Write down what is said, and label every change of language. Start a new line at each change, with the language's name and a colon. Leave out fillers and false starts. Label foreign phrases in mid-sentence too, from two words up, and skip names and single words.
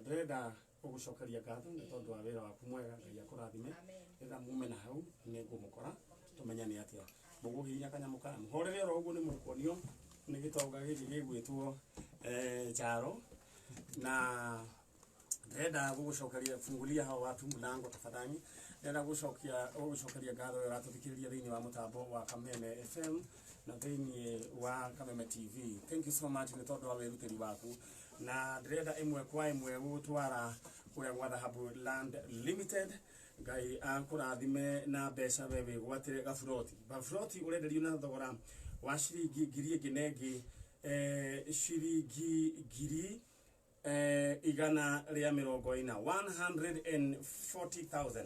Kikuyu: Ndĩrenda gũgũcokeria ngatho nĩ tondũ wa wĩra waku mwega, Ngai akũrathime. Rĩrĩa mume na hau nĩngũmũkora tũmenyane atĩa. Mũgũhihinya kanyamũ kana mũhorere oro ũguo nĩmũkuonio nĩ gĩtonga gĩkĩ gĩgwĩtwo Charo na ndĩrenda gũgũcokeria
Swahili: fungulia hao watu mlango tafadhali.
Kikuyu: Ndĩrenda gũgũcokeria ngatho wĩra tũthikĩrĩria thĩinĩ wa mũtambo wa Kameme FM na thĩinĩ wa Kameme TV.
English: Thank you so much
Kikuyu: nĩ tondũ wa wĩrutĩri waku na ndĩrenda ĩmwe kwa ĩmwe gũtwara kũrĩa gwa Dhahabu Land Limited. Ngai akũrathime na mbeca we wĩgwatĩre gaburoti. Gaburoti ũrenderio na thogora wa ciringi ngiri ĩngĩ na ĩngĩ ciringi ngiri igana rĩa mĩrongo ĩna 140,000.